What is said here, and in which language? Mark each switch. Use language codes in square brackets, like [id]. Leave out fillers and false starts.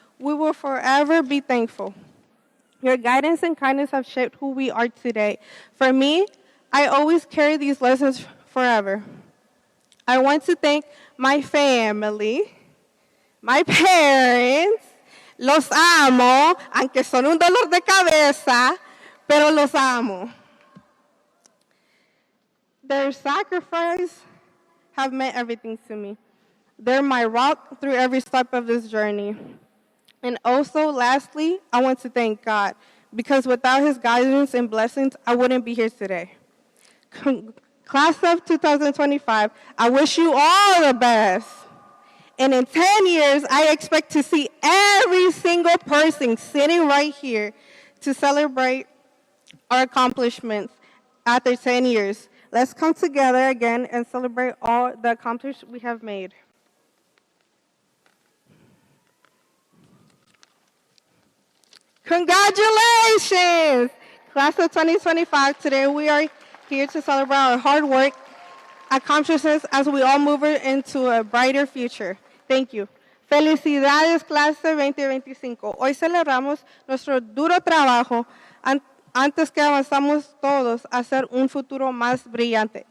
[en] We will forever be thankful. Your guidance and kindness have shaped who we are today. For me, I always carry these lessons forever. I want to thank my family, my parents. [es] Los amo, aunque son un dolor de cabeza, pero los amo. [en] Their sacrifice have meant everything to me. They're my rock through every step of this journey. And also, lastly, I want to thank God, because without his guidance and blessings, I wouldn't be here today. Class of 2025, I wish you all the best. And in 10 years, I expect to see every single person sitting right here to celebrate our accomplishments after 10 years. Let's come together again and celebrate all the accomplishments we have made. Congratulations! Class of 2025, today we are here to celebrate our hard work, accomplishments as we all move into a brighter future. Thank you. [es] Felicidades, clase 2025. Hoy celebramos nuestro duro trabajo antes que avanzamos todos a hacer un futuro más brillante.